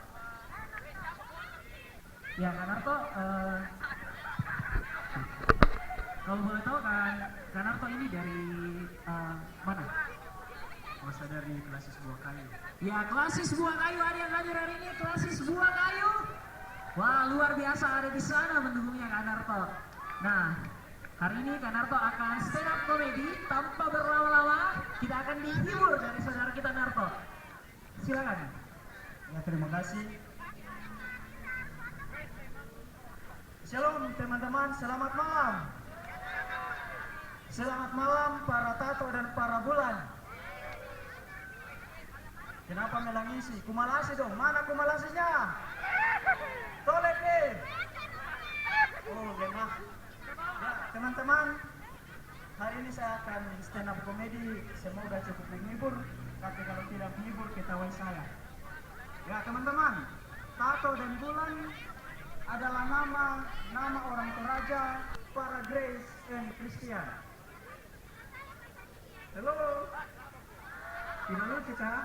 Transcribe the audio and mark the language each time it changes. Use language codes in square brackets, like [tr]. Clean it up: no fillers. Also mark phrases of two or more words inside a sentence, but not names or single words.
[id] Ya, Kak Narto, kalau boleh tahu kan, Kak Narto ini dari mana? Masa dari Klasis Buah Kayu. Ya, Klasis Buah Kayu, ada yang hadir hari ini, Klasis Buah Kayu. Wah, luar biasa ada di sana mendukungnya Kak Narto. Nah, hari ini Kak Narto akan [en] stand up comedy. [id] Tanpa berlama-lama, kita akan dihibur dari saudara kita Narto. Silakan. Ya, terima kasih. Shalom teman-teman, selamat malam. Selamat malam para tato dan para bulan. Kenapa melangisi? Kumalasi dong, mana kumalasinya? Tolek deh. Oh, lemah. Ya, teman-teman, hari ini saya akan [en] stand up comedy. [id] Semoga cukup menghibur, tapi kalau tidak menghibur, ketahuan saya. Ya, teman-teman, tato dan bulan adalah nama orang Toraja, para Grace and Christian. Halo, tidak lucu kah?